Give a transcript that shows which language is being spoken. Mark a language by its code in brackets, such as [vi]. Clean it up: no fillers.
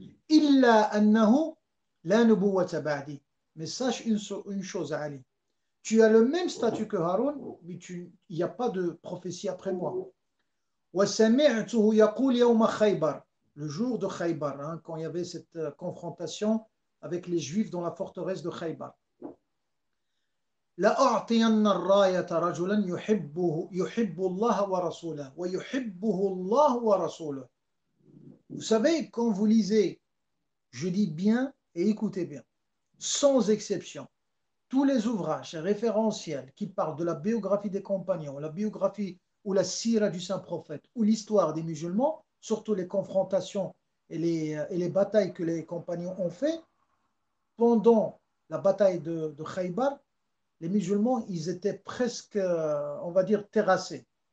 [ar] إلا أنه لا نبوة بعدي, [fr] mais sache une chose, Ali, tu as le même statut que Haroun, mais il n'y a pas de prophétie après moi. [ar] وسمعته يقول يوم خيبر, [fr] le jour de Khaybar, hein, quand il y avait cette confrontation avec les Juifs dans la forteresse de Khaybar. [ar] لأعطين الراية رجلا يحب الله ورسوله ويحبه الله ورسوله. [fr] Vous savez, quand vous lisez, je dis bien et écoutez bien, sans exception, tous les ouvrages référentiels qui parlent de la biographie des compagnons, la biographie ou la sira du saint prophète ou l'histoire des musulmans, surtout les confrontations et les batailles que les compagnons ont fait, pendant la bataille de Khaybar, les musulmans, ils étaient presque, on va dire, terrassés.